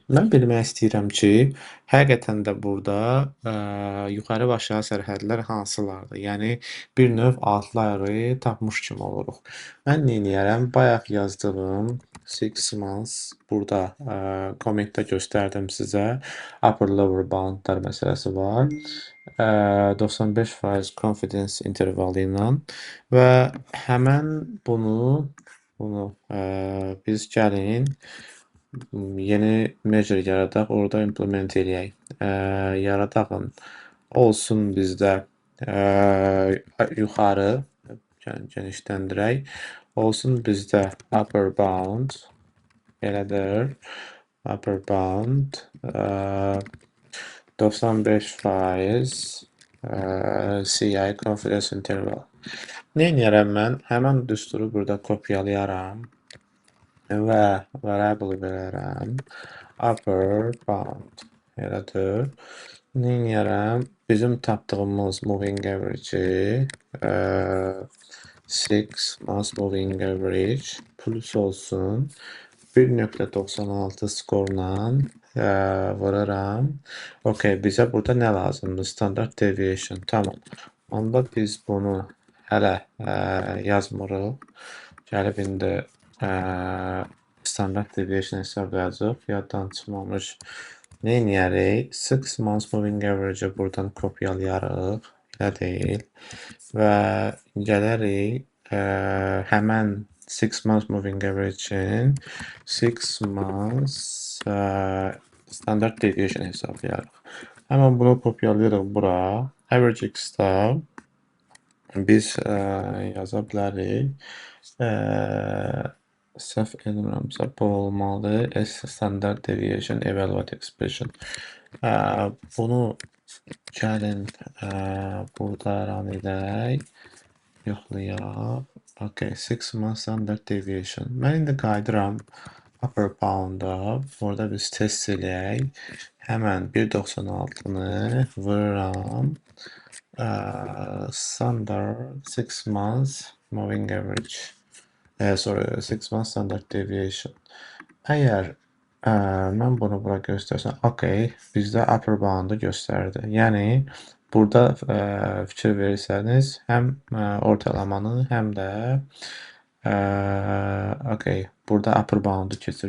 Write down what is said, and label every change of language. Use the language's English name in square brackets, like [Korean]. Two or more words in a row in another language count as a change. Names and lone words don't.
[Azerbaijani] Mən bilmək istəyirəm ki, həqiqətən də burada yuxarı və aşağı sərhədlər hansılardır? Yəni, bir növ outlier-ı tapmış kimi oluruq. Mən nə edərəm? Bayaq yazdığım 6 months burada kommentdə göstərdim sizə. Upper-lower boundlar məsələsi var. 95% [English] confidence intervalı [Azerbaijani] ilə və həmən bunu biz gəlin yeni measure yaradaq, orada implement eləyək. Yaradağın olsun bizdə yuxarı genişləndirək. olsun bizdə [English] upper bound [Azerbaijani] elədir. [English] Upper bound 95% CI confidence interval. [Azerbaijani] Nə edərəm mən? Həmin düsturu burada kopyalayaram və variable verərəm. [English] Upper bound [Azerbaijani] elədir. Nə edərəm? Bizim tapdığımız [English] moving average 6 mass moving average plus [Azerbaijani] olsun 1.96 skorla vuraram. Okay, bizə burada nə lazımdır? [English] Standard deviation. Tamam. [Azerbaijani] Onda biz bunu hələ yazmırıq. Gəlib indi [English] standard deviation [Azerbaijani] hesablayacaq. Yaddan çıxmamış. Nə edərik? [English] 6 months moving average [Azerbaijani] buradan kopyalayarıq. Elə deyil. Və gələrik həmən [English] 6 months moving average-in 6 months standard deviation [Azerbaijani] hesablayarıq. Həmən bunu kopyalayırıq bura. Average x-da biz yaza bilərik. Səhv etmirəmsə bu olmalı. [English] S standard deviation evaluate expression. [Azerbaijani] Bunu gəlin burada run edək. Yoxlayaq. [English] Okay, 6 months standard deviation. [Azerbaijani] Mən indi qayıdıram [English] upper bound-a. [Azerbaijani] Orada biz test eləyək. Həmən 1.96-nı vururam. [English] Standard 6 months moving average. Sorry, 6 months standard deviation. [Azerbaijani] Əgər mən bunu bura göstərsəm, okay, bizdə upper bound-u göstərdi. Yəni, burada fikir verirsəniz, həm ortalamanı, həm də okay, burada [English] upper bound-u [Azerbaijani] keçir.